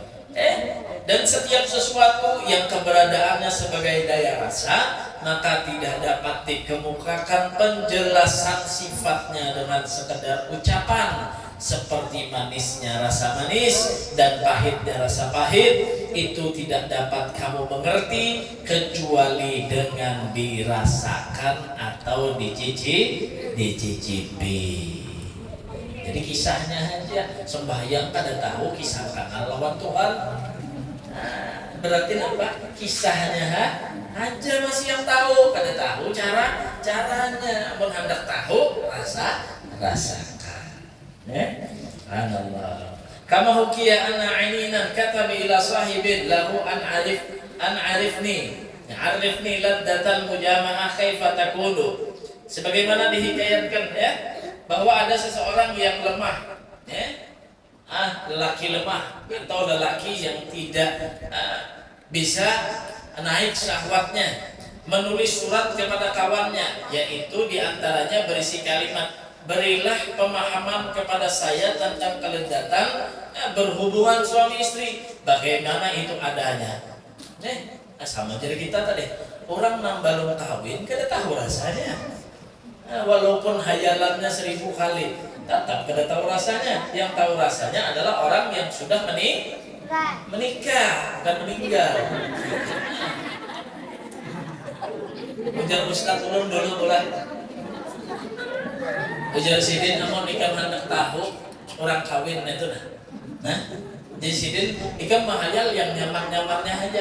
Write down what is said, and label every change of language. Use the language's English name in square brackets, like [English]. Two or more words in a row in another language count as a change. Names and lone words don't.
[Indonesian] Dan setiap sesuatu yang keberadaannya sebagai daya rasa, maka tidak dapat dikemukakan penjelasan sifatnya dengan sekedar ucapan. Seperti manisnya rasa manis dan pahitnya rasa pahit, itu tidak dapat kamu mengerti kecuali dengan dirasakan atau dicicipi. [Banjar] Jadi kisahnya aja, sembahyang kada tahu, kisahkan lawan Tuhan. [Indonesian] Berarti apa? [Banjar] Kisahnya aja masih yang tahu, kada tahu caranya. Menghendak tahu, rasakan. Subhanallah. [Arabic] كما حكي أن عنينا كتب إلى صاحب له أن عرفني لذة المجامعة كيف تكون. [Indonesian] Sebagaimana dihikayatkan ya, bahwa ada seseorang yang lemah, lelaki lemah atau lelaki yang tidak bisa naik syahwatnya, menulis surat kepada kawannya, yaitu diantaranya berisi kalimat, berilah pemahaman kepada saya tentang kelezatan berhubungan suami istri, bagaimana itu adanya. [Banjar] Sama jadi kita tadi, orang nambah kawin kada tahu rasanya. Walaupun hayalannya 1000 kali, tetap kada tahu rasanya. [Indonesian] Yang tahu rasanya adalah orang yang sudah menikah dan meninggal. [Banjar] Ujar Ustaz ulun dulu ulah. Ujar Sidin amun ikam hendak tahu orang kawin itu nah. Jadi Sidin ikam mahayal yang nyaman-nyamannya aja.